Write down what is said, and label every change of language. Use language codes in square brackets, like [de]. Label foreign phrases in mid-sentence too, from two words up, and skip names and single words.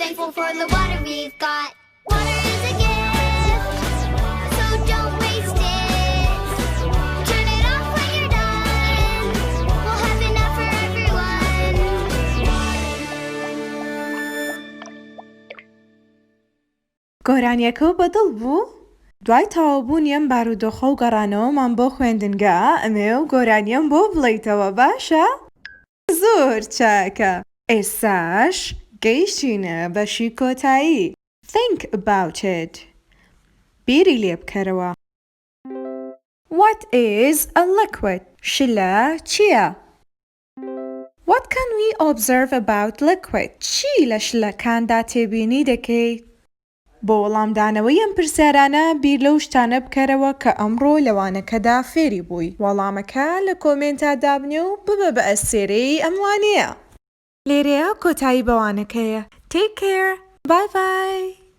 [en] for the water we've got. Water is a gift, so don't waste it. Turn it off when you're done. We'll have enough for everyone. [ckb] گۆرانیەکە بەدڵ بوو؟ دوای تەواوبوونیەم بارودۆخە و گەڕانەوەمان بۆ خوێندنگە ئەمێ و گۆرانیەم بۆ بڵێیتەوە باشە؟ زۆر چاکە! ئێستاش گەیشتینە بەشی کۆتایی. [en] Think about it. [ckb] بیری لێ بکەرەوە. [en] What is a liquid? [ckb] شلە چییە؟ [en] What can we observe about liquid? [ckb] چی لە شلەکاندا تێبینی دەکەیت؟ بۆ وەڵامدانەوەی ئەم پرسیارانە بیر لەو شتانە بکەرەوە کە ئەمڕۆ لەوانەکەدا فێری بووی. وەڵامەکە لە کۆمنتە دابنێ و ببە بە ئەستێرەی ئەم وانەیە. لێرەیە کۆتایی بەوانەکەیە. [en] Take care. Bye bye.